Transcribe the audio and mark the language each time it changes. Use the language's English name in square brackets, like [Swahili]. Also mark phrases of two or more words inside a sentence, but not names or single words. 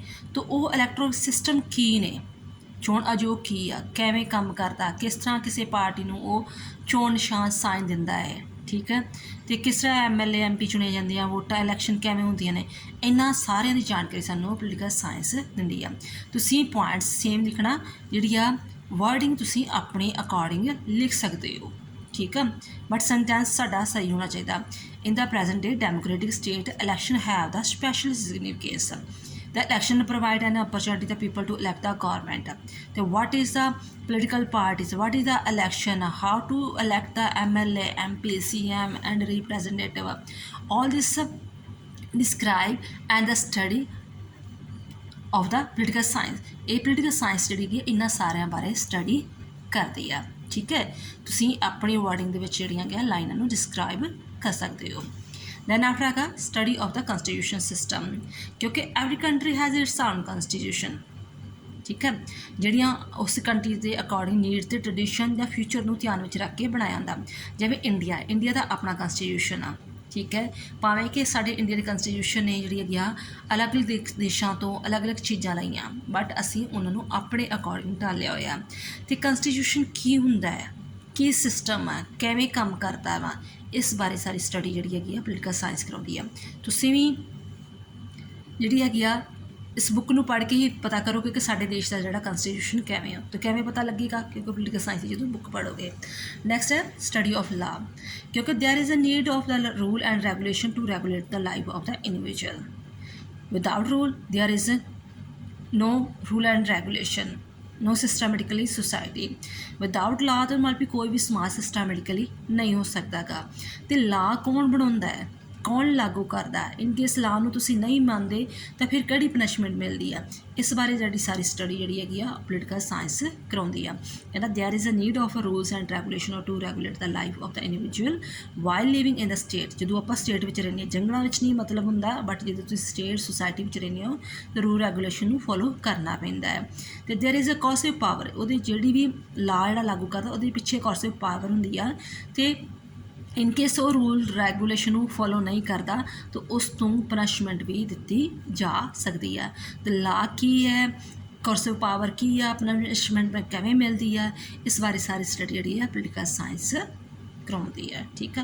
[Punjabi] ਤਾਂ ਉਹ [English] electoral system [Punjabi] ਕੀ ਨੇ, ਚੋਣ ਆਯੋਗ ਕੀ ਆ, ਕਿਵੇਂ ਕੰਮ ਕਰਦਾ, ਕਿਸ ਤਰ੍ਹਾਂ ਕਿਸੇ ਪਾਰਟੀ ਨੂੰ ਉਹ ਚੋਣ ਨਿਸ਼ਾਨ ਸਾਈਨ ਦਿੰਦਾ ਹੈ। ਠੀਕ ਹੈ, ਅਤੇ ਕਿਸ ਤਰ੍ਹਾਂ MLA MP ਚੁਣੇ ਜਾਂਦੇ ਆ, ਵੋਟਾਂ ਇਲੈਕਸ਼ਨ ਕਿਵੇਂ ਹੁੰਦੀਆਂ ਨੇ, ਇਹਨਾਂ ਸਾਰਿਆਂ ਦੀ ਜਾਣਕਾਰੀ ਸਾਨੂੰ [English] political science [Punjabi] ਦਿੰਦੀ ਆ। ਤੁਸੀਂ ਪੁਆਇੰਟਸ ਸੇਮ ਲਿਖਣਾ, ਜਿਹੜੀ ਆ [Hindi] वर्डिंग तुसी अपने अकॉर्डिंग लिख सकते हो, ठीक है। बट सेंटेंस साडा सही होना चाहिए। [English] in the present day democratic state election have the special significance. The election provide an opportunity the people to elect the government. So what is the political parties? What is the election? How to elect the MLA, MP, CM, and representative? All this describe and the study of the political science. [Punjabi] ਇਹ [English] political science [Punjabi] ਜਿਹੜੀ ਹੈ ਇਹਨਾਂ ਸਾਰਿਆਂ ਬਾਰੇ ਸਟੱਡੀ ਕਰਦੀ ਆ, ਠੀਕ ਹੈ। ਤੁਸੀਂ ਆਪਣੀ ਵਰਡਿੰਗ ਦੇ ਵਿੱਚ ਜਿਹੜੀਆਂ ਗਿਆ ਲਾਈਨਾਂ ਨੂੰ ਡਿਸਕ੍ਰਾਈਬ ਕਰ ਸਕਦੇ ਹੋ। [English] Then after ਹੈਗਾ study of the constitution system, ਕਿਉਂਕਿ every country has its own constitution, [Punjabi] ਠੀਕ ਹੈ। ਜਿਹੜੀਆਂ ਉਸ ਕੰਟਰੀ ਦੇ [English] according needs [Punjabi] ਤੇ ਟ੍ਰੈਡੀਸ਼ਨ ਜਾਂ ਫਿਊਚਰ ਨੂੰ ਧਿਆਨ ਵਿੱਚ ਰੱਖ ਕੇ ਬਣਾਇਆ ਜਾਂਦਾ। ਜਿਵੇਂ ਇੰਡੀਆ ਦਾ ਆਪਣਾ ਕੰਸਟੀਟਿਊਸ਼ਨ ਆ, ਠੀਕ ਹੈ। ਭਾਵੇਂ ਕਿ ਸਾਡੇ ਇੰਡੀਆ ਦੀ ਕੰਸਟੀਟਿਊਸ਼ਨ ਨੇ ਜਿਹੜੀ ਹੈਗੀ ਆ ਅਲੱਗ-ਅਲੱਗ ਦੇਸ਼ਾਂ ਤੋਂ ਅਲੱਗ-ਅਲੱਗ ਚੀਜ਼ਾਂ ਲਈਆਂ, ਬਟ ਅਸੀਂ ਉਹਨਾਂ ਨੂੰ ਆਪਣੇ ਅਕੋਰਡਿੰਗ ਢਾਲਿਆ ਹੋਇਆ। ਅਤੇ ਕੰਸਟੀਟਿਊਸ਼ਨ ਕੀ ਹੁੰਦਾ ਹੈ, ਕੀ ਸਿਸਟਮ ਹੈ, ਕਿਵੇਂ ਕੰਮ ਕਰਦਾ ਵਾ, ਇਸ ਬਾਰੇ ਸਾਰੀ ਸਟੱਡੀ ਜਿਹੜੀ ਹੈਗੀ ਆ [English] political science [Punjabi] ਕਰਾਉਂਦੀ ਆ। ਤੁਸੀਂ ਵੀ ਜਿਹੜੀ ਹੈਗੀ ਆ ਇਸ ਬੁੱਕ ਨੂੰ ਪੜ੍ਹ ਕੇ ਹੀ ਪਤਾ ਕਰੋਗੇ ਕਿ ਸਾਡੇ ਦੇਸ਼ ਦਾ ਜਿਹੜਾ ਕੰਸਟੀਟਿਊਸ਼ਨ ਕਿਵੇਂ ਆ, ਤਾਂ ਕਿਵੇਂ ਪਤਾ ਲੱਗੇਗਾ, ਕਿਉਂਕਿ [English] political science [Punjabi] ਦੀ ਜਦੋਂ ਬੁੱਕ ਪੜ੍ਹੋਗੇ। [English] ਨੈਕਸਟ ਹੈ study of law, ਕਿਉਂਕਿ there is a need of the rule and regulation to regulate the life of the individual. without rule there is no rule and regulation, no systematically society. without law [Hindi] तो मतलब भी कोई भी समाज सिस्टमेटिकली नहीं हो सकता गा। तो ला कौन बनाता है, कौन लागू करता है, इन केस ला [Punjabi] ਨੂੰ ਤੁਸੀਂ ਨਹੀਂ ਮੰਨਦੇ ਤਾਂ ਫਿਰ ਕਿਹੜੀ ਪਨਿਸ਼ਮੈਂਟ ਮਿਲਦੀ ਆ, ਇਸ ਬਾਰੇ ਜਿਹੜੀ ਸਾਰੀ ਸਟੱਡੀ ਜਿਹੜੀ ਹੈਗੀ ਆ [English] political science [Punjabi] ਕਰਾਉਂਦੀ ਆ। [English] ਕਹਿੰਦਾ there is a need of rules and regulation to regulate the life of the individual while living in the state. [Punjabi] ਜਦੋਂ ਆਪਾਂ ਸਟੇਟ ਵਿੱਚ ਰਹਿੰਦੇ ਹਾਂ, ਜੰਗਲਾਂ ਵਿੱਚ ਨਹੀਂ ਮਤਲਬ ਹੁੰਦਾ, ਬਟ ਜਦੋਂ ਤੁਸੀਂ [English] state society [Punjabi] ਵਿੱਚ ਰਹਿੰਦੇ ਹੋ ਤਾਂ [English] rule regulation [Punjabi] ਨੂੰ ਫੋਲੋ ਕਰਨਾ ਪੈਂਦਾ ਹੈ। ਅਤੇ [English] there is a coercive power, [Punjabi] ਉਹਦੀ ਜਿਹੜੀ ਵੀ ਲਾ ਜਿਹੜਾ ਲਾਗੂ ਕਰਦਾ ਉਹਦੇ ਪਿੱਛੇ [English] coercive power [Punjabi] ਹੁੰਦੀ ਆ। ਅਤੇ [English] in case [Punjabi] ਉਹ [English] rule regulation [Punjabi] ਨੂੰ ਫੋਲੋ ਨਹੀਂ ਕਰਦਾ ਤਾਂ ਉਸ ਤੋਂ ਪਨਿਸ਼ਮੈਂਟ ਵੀ ਦਿੱਤੀ ਜਾ ਸਕਦੀ ਹੈ। ਅਤੇ ਲਾ ਕੀ ਹੈ, [English] coercive power [Punjabi] ਕੀ ਆ, ਪਨਿਸ਼ਮੈਂਟ ਕਿਵੇਂ ਮਿਲਦੀ ਹੈ, ਇਸ ਬਾਰੇ ਸਾਰੀ ਸਟੱਡੀ ਜਿਹੜੀ ਹੈ [English] political science [Punjabi] ਕਰਾਉਂਦੀ ਹੈ, ਠੀਕ ਆ।